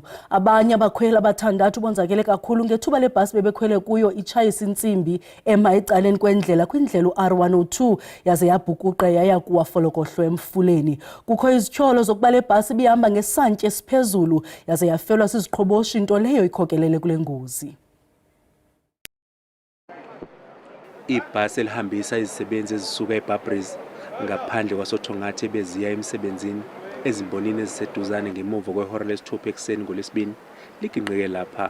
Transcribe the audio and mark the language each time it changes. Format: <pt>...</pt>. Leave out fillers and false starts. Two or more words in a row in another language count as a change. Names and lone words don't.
<xh>Abanye abakhweli abathandathu bonzakele kakhulu ngethuba lebhasi bebekhwele kuyo itshayisa intsimbi ema ecaleni kwendlela kwindlela uR102 yaze yabhukuqa yaya kuwafolokohlwe emfuleni. Kukho izityholo zokuba le bhasi ibihamba ngesantya esiphezulu yaze yafelwa siziqhoboshi, into leyo ikhokelele kule ngozi.</xh> <zu>Ibhasi elihambisa izisebenzi ezisuka eBabris ngaphandle kwasoThongathi beziya emsebenzini ezimbonini eziseduzane ngemuva kwehora lesithupha ekuseni ngoLwesibini liginqike lapha.</zu>